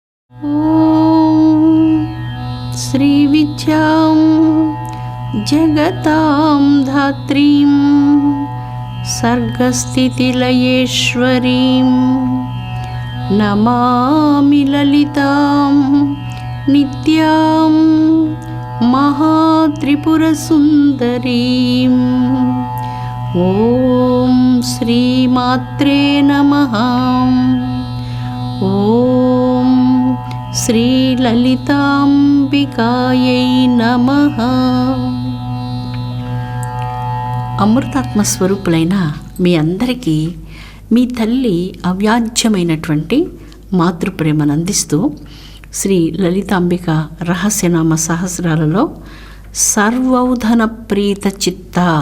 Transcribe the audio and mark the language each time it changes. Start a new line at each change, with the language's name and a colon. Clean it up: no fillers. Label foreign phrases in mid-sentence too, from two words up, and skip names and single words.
Sanskrit: श्रीविद्यां जगतां धात्रीं सर्गस्थितिलयेश्वरीं नमामि ललितां नित्यां महात्रिपुरसुन्दरीं। ॐ श्रीमात्रे नमः। ॐ శ్రీలలితాంబికాయై నమః.
Telugu: అమృతాత్మ స్వరూపులైన మీ అందరికీ మీ తల్లి అవ్యాజ్యమైనటువంటి మాతృప్రేమను అందిస్తూ శ్రీ లలితాంబిక రహస్యనామ సహస్రాలలో సర్వౌధన ప్రీత చిత్త.